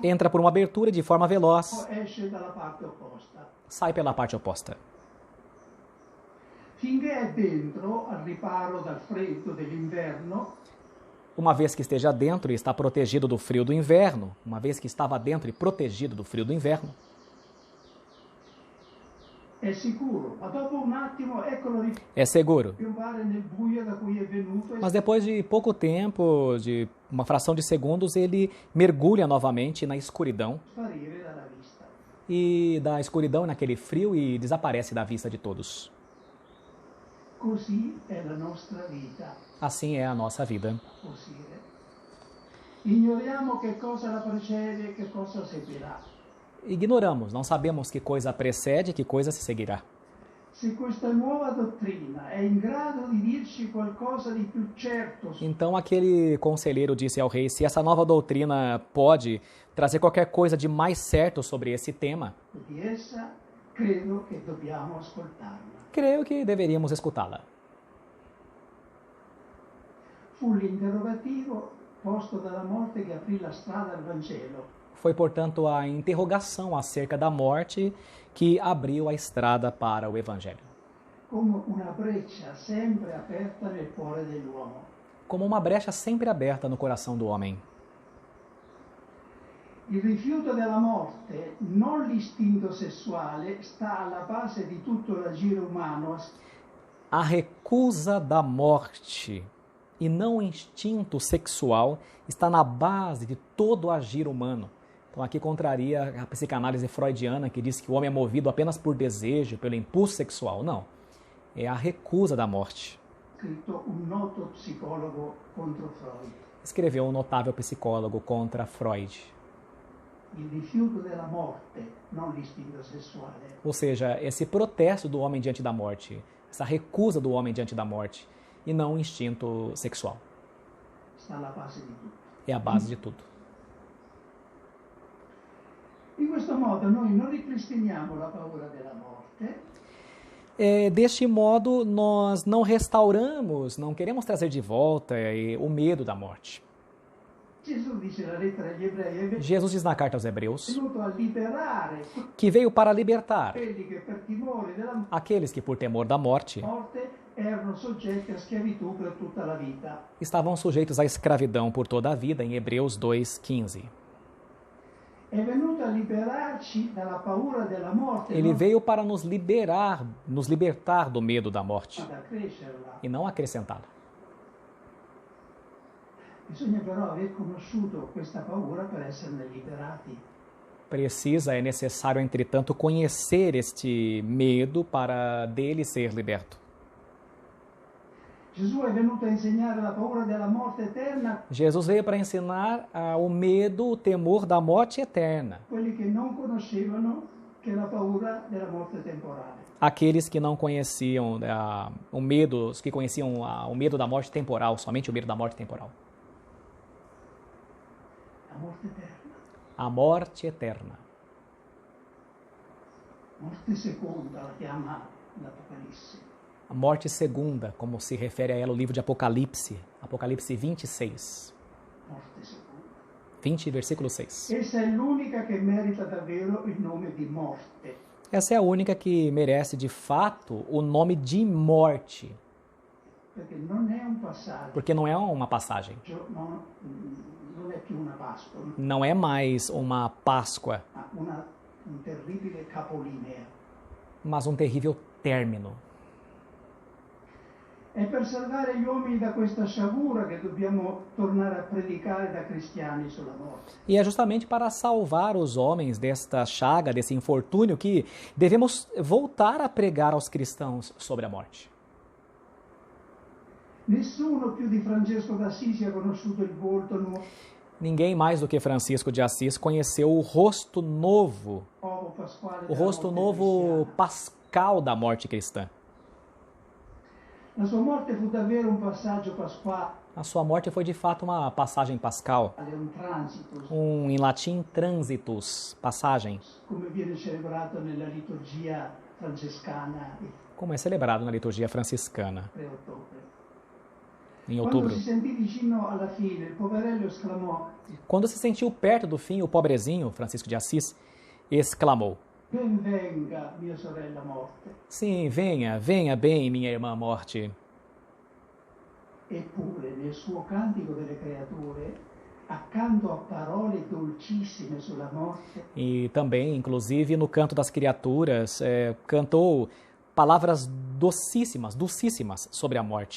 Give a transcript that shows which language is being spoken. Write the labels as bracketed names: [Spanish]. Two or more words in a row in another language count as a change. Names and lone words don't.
[Portuguese] entra por uma abertura de forma veloz, [Italian] esce dalla parte opposta. [Portuguese] sai pela parte oposta. [Italian] Finché è dentro, al riparo dal freddo dell'inverno, [Portuguese] Uma vez que esteja dentro e está protegido do frio do inverno, uma vez que estava dentro e protegido do frio do inverno, [Italian] è sicuro, ma dopo un attimo eccolo [Portuguese] é seguro. [Italian] ripiombare nel buio da cui è venuto e [Portuguese] Mas depois de pouco tempo, de uma fração de segundos, ele mergulha novamente na escuridão [Italian] sparire dalla vista. [Portuguese] e da escuridão naquele frio e desaparece da vista de todos. [Italian] Così è la nostra vita. [Portuguese] Assim é a nossa vida. [Italian] Così è. Ignoriamo che cosa la precede e che cosa seguirà. [Portuguese] Ignoramos, não sabemos que coisa precede e que coisa se seguirá. [Italian] Se questa nuova dottrina è in grado di dirci qualcosa di più certo [Portuguese] Então aquele conselheiro disse ao rei: se essa nova doutrina pode trazer qualquer coisa de mais certo sobre esse tema, [Italian] di essa, credo che dobbiamo ascoltarla. [Portuguese] creio que deveríamos escutá-la. [Italian] Fu l'interrogativo posto dalla morte che aprì la strada al Vangelo. [Portuguese] Foi, portanto, a interrogação acerca da morte que abriu a estrada para o Evangelho. [Italian] Come una breccia sempre aperta nel cuore dell'uomo. [Portuguese] Como uma brecha sempre aberta no coração do homem. [Italian] Il rifiuto della morte, non l'istinto sessuale, sta alla base di tutto l'agire umano. [Portuguese] A recusa da morte e não o instinto sexual está na base de todo o agir humano. Então aqui contraria a psicanálise freudiana que diz que o homem é movido apenas por desejo, pelo impulso sexual. Não, é a recusa da morte. [Italian] Scritto un noto psicologo contro Freud. [Portuguese] Escreveu um notável psicólogo contra Freud. [Italian] Il rifiuto della morte, non l'istinto sessuale. [Portuguese] Ou seja, esse protesto do homem diante da morte, essa recusa do homem diante da morte, e não o instinto sexual. [Italian] Sta alla base di tutto. [Portuguese] É a base de tudo. [Italian] In questo modo noi non ripristiniamo la paura della morte, [Portuguese] Deste modo, nós não restauramos, não queremos trazer de volta o medo da morte. [Italian] Gesù dice nella lettera agli ebrei, è [Portuguese] Jesus diz na carta aos Hebreus [Italian] venuto a liberare [Portuguese] que veio para libertar [Italian] quelli che per timore della [Portuguese] aqueles que, por temor da morte, [Italian] morte erano soggetti a schiavitù per tutta la vita. [Portuguese] estavam sujeitos à escravidão por toda a vida, em Hebreus 2:15. [Italian] È venuto a liberarci dalla paura della morte, [Portuguese] Ele [Italian] non [Portuguese] veio para nos libertar do medo da morte [Italian] ad accrescerla. [Portuguese] e não acrescentá-la. [Italian] Bisogna però aver conosciuto questa paura per esserne liberati. [Portuguese] É necessário, entretanto, conhecer este medo para dele ser liberto. [Italian] Gesù è venuto a insegnare la paura della morte eterna [Portuguese] Jesus veio para ensinar o medo, o temor da morte eterna. [Italian] a quelli che non conoscevano che la paura della morte temporale. [Portuguese] Aqueles que não conheciam o medo, os que conheciam o medo da morte temporal, somente o medo da morte temporal. [Italian] La morte eterna, [Portuguese] A morte eterna. [Italian] morte seconda la chiama l'Apocalisse. [Portuguese] A morte segunda, como se refere a ela o livro de Apocalipse, Apocalipse 26, [Italian] Morte seconda. [Portuguese] 20, versículo 6. [Italian] Essa è l'unica che merita davvero il nome di morte. [Portuguese] Essa é a única que merece, de fato, o nome de morte, [Italian] Perché non è un passaggio, [Portuguese] porque não é uma passagem, [Italian] non è più una Pasqua, [Portuguese] não é mais uma Páscoa, [Italian] ma un terribile capolinea. [Portuguese] mas um terrível término. [Italian] È per salvare gli uomini da questa sciagura che dobbiamo tornare a predicare da cristiani sulla morte. [Portuguese] E é justamente para salvar os homens desta chaga, desse infortúnio, que devemos voltar a pregar aos cristãos sobre a morte. [Italian] Nessuno più di Francesco d'Assisi ha conosciuto il volto nuovo [Portuguese] Ninguém mais do que Francisco de Assis conheceu o rosto novo, [Italian] pasquale [Portuguese] o [Italian] della [Portuguese] rosto [Italian] morte [Portuguese] novo [Italian] cristiana. [Portuguese] pascal da morte cristã. [Italian] La sua morte fu davvero un passaggio pasquale, [Portuguese] A sua morte foi de fato uma passagem pascal, [Italian] un transito, [Portuguese] em latim transitus, passagem, [Italian] come viene celebrato nella liturgia francescana il [Portuguese] como é celebrado na liturgia franciscana, [Italian] 3 ottobre. [Portuguese] em [Italian] Quando [Portuguese] outubro. [Italian] si sentì vicino alla fine, il poverello esclamò: [Portuguese] Quando se sentiu perto do fim, o pobrezinho, Francisco de Assis, exclamou: [Italian] Ben venga, mia sorella morte. [Portuguese] Sim, venha, venha bem, minha irmã morte. [Italian] Eppure nel suo cantico delle creature, accanto a parole dolcissime sulla morte, [Portuguese] E também, inclusive, no canto das criaturas, cantou palavras docíssimas, dulcíssimas sobre a morte.